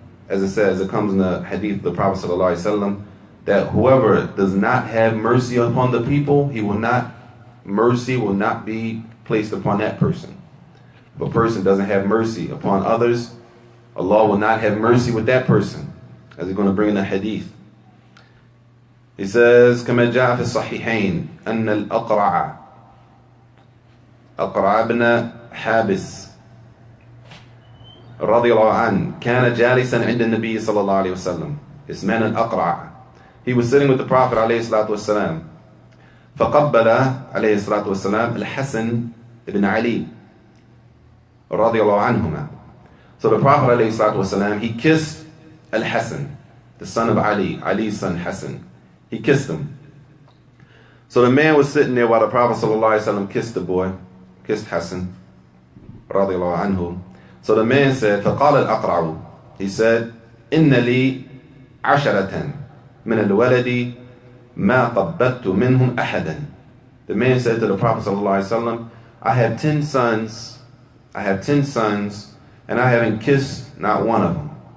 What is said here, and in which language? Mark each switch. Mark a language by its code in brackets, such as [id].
[en] As it says, it comes in the hadith of the Prophet ﷺ, that whoever does not have mercy upon the people, mercy will not be placed upon that person. If a person doesn't have mercy upon others, Allah will not have mercy with that person, as he's going to bring in the hadith. He says, [ar] كما جاء في الصحيحين أن الأقرع بن حابس رضي الله عنه كان جالسا عند النبي صلى الله عليه وسلم. [en] This man الأقرع, he was sitting with the Prophet عليه الصلاة والسلام. [ar] فقبل عليه الصلاة والسلام الحسن بن علي رضي الله عنهما. [en] So the Prophet عليه الصلاة والسلام, he kissed Al-Hasan, the son of Ali, Ali's son Hassan. He kissed him. So the man was sitting there while the Prophet ﷺ kissed the boy, kissed Hassan رضي الله عنه. So the man said, [ar] فقال الأقرع, [en] he said, [ar] إن لي عشرة من الولد ما قبضت منهم أحدا. [en] The man said to the Prophet ﷺ, I have 10 sons, and I haven't kissed not one of them.